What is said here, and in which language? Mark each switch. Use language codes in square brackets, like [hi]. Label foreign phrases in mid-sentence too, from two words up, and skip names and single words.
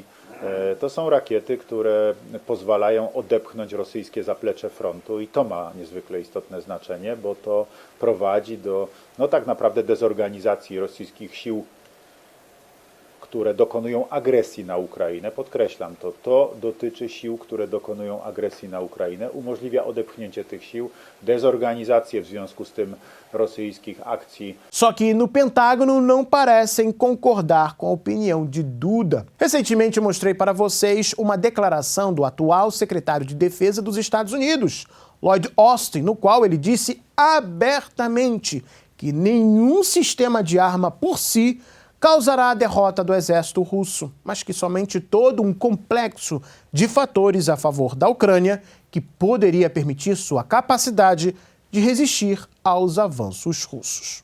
[pl] To są rakiety, które pozwalają odepchnąć rosyjskie zaplecze frontu i to ma niezwykle istotne znaczenie, bo to prowadzi do tak naprawdę dezorganizacji rosyjskich sił, które dokonują agresji na Ukrainę. Podkreślam to dotyczy sił, które dokonują agresji na Ukrainę. Umożliwia odepchnięcie tych sił, dezorganizację w związku z tym rosyjskich akcji. [pt] Só que no Pentágono não parecem concordar com a opinião de Duda. Recentemente mostrei para vocês uma declaração do atual secretário de Defesa dos Estados Unidos, Lloyd Austin, no qual ele disse abertamente que nenhum sistema de arma por si causará a derrota do exército russo, mas que somente todo um complexo de fatores a favor da Ucrânia que poderia permitir sua capacidade de resistir aos avanços russos.